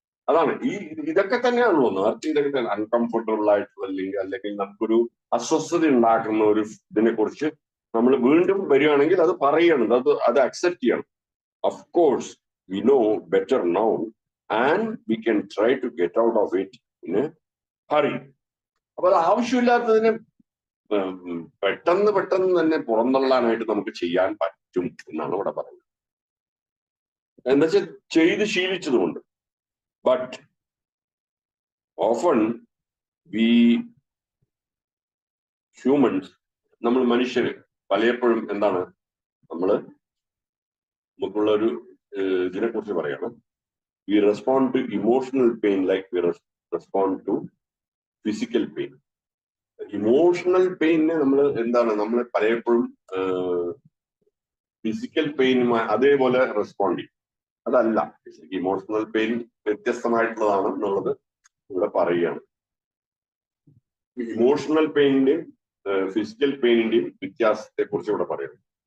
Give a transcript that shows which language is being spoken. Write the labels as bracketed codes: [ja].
[ml] അതാണ് ഇതൊക്കെ തന്നെയാണല്ലോ ഇതൊക്കെ തന്നെ അൺകംഫർട്ടബിൾ ആയിട്ടുള്ള അല്ലെങ്കിൽ നമുക്കൊരു അസ്വസ്ഥത ഉണ്ടാക്കുന്ന ഒരു ഇതിനെ കുറിച്ച് നമ്മൾ വീണ്ടും വരികയാണെങ്കിൽ അത് പറയണം, അത് അക്സെപ്റ്റ് ചെയ്യണം. [en] Of course, we know better now and we can try to get out of it in a hurry. [ml] അപ്പൊ അത് ആവശ്യമില്ലാത്തതിനെ പെട്ടെന്ന് തന്നെ പുറന്തള്ളാനായിട്ട് നമുക്ക് ചെയ്യാൻ പറ്റും എന്നാണ് ഇവിടെ പറയുന്നത്. എന്താ വെച്ചാൽ ചെയ്ത് ശീലിച്ചതുകൊണ്ട്. [en] But often we humans, [ml] നമ്മൾ മനുഷ്യര് പലപ്പോഴും എന്താണ് നമുക്കുള്ള ഒരു ഇതിനെ കുറിച്ച് പറയണം. [en] We respond to emotional pain like we respond to physical pain. [ml] Emotional പെയിനെ നമ്മൾ പലപ്പോഴും ഫിസിക്കൽ പെയിനുമായി അതേപോലെ റെസ്പോണ്ട് ചെയ്യും. അതല്ല, ഇമോഷണൽ പെയിൻ വ്യത്യസ്തമായിട്ടുള്ളതാണ് എന്നുള്ളത് ഇവിടെ പറയുകയാണ്. ഇമോഷണൽ പെയിനിന്റെയും ഫിസിക്കൽ പെയിനിന്റെയും വ്യത്യാസത്തെ കുറിച്ച് ഇവിടെ പറയുന്നു.